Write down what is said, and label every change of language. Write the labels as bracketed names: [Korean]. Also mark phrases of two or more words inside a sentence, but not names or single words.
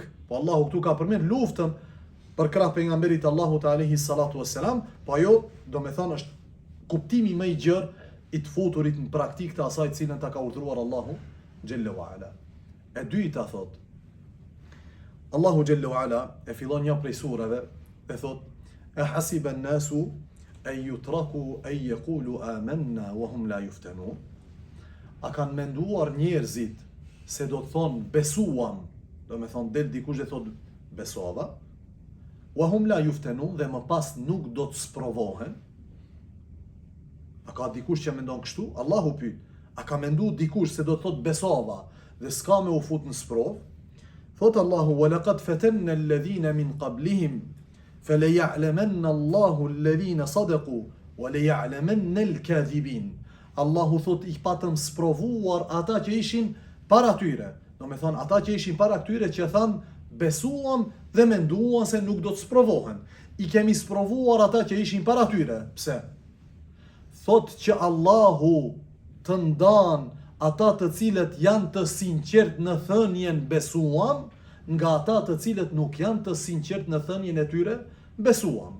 [Albanian] Po Allahu këtu ka përmend luftën për krah pejgamberit Allahut [Arabic] عليه الصلاة والسلام, [Albanian] po ajo do me thonë është kuptimi më i gjerë i të futurit në praktik të asaj cilën ta ka urdhëruar Allahu [Arabic] جل وعلا. [Albanian] E dyta thot Allahu [Arabic] جل وعلا [Albanian] e fillon një prej surave e thot: [Arabic] "أحسب الناس أن يتركوا أن يقولوا آمنا وهم لا يفتنون." [Albanian] A kanë menduar njerëzit se do të thonë besuam, do me thonë del dikush dhe thot besova, [Arabic] وهم لا يفتنون, [Albanian] dhe më pas nuk do të sprovohen? A ka dikush që mendon kështu? Allahu pyet, a ka mendu dikush se do të thot besova dhe s'ka me u fut në sprov? Thot Allahu: [Arabic] "ولقد فتنا الذين من قبلهم فليعلمن الله الذين صدقوا وليعلمن الكاذبين." [Albanian] Allahu thot i patëm sprovuar ata që ishin para tyre. Do me thonë ata që ishin para tyre që thanë besuam dhe menduan se nuk do të sprovohen. I kemi sprovuar ata që ishin para tyre. Pse? Thot që Allahu të ndan ata të cilët janë të sinqert në thënien besuam, nga ata të cilët nuk janë të sinqert në thënien e tyre besuam.